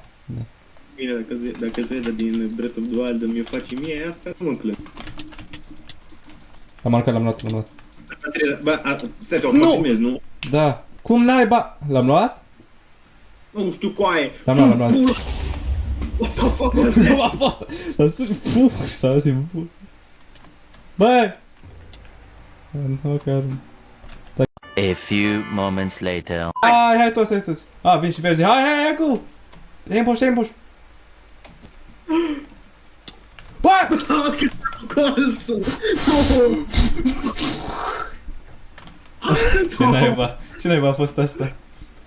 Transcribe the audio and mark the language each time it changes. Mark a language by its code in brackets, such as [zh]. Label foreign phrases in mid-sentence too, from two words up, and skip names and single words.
[ro] Bine, dacă Zelda din Breath of the Wild mi-o face mie, asta nu mă plâng. Am marcat, l-am luat. Bă, stai, o filmezi, nu? Da. Cum naiba? L-am luat? Nu știu coaie. L-am luat. Pula. [en] What the fuck? [ro] Nu a fost! L-am sus... Puh, s-a auzit, puh. Bă! Nu, chiar... [en] A few moments later. [ro] Hai toți. A, vin și verzi. Hai, [en] go! Ambush! [ro] Bă! Colțul! Ce naiba a fost asta? Cum?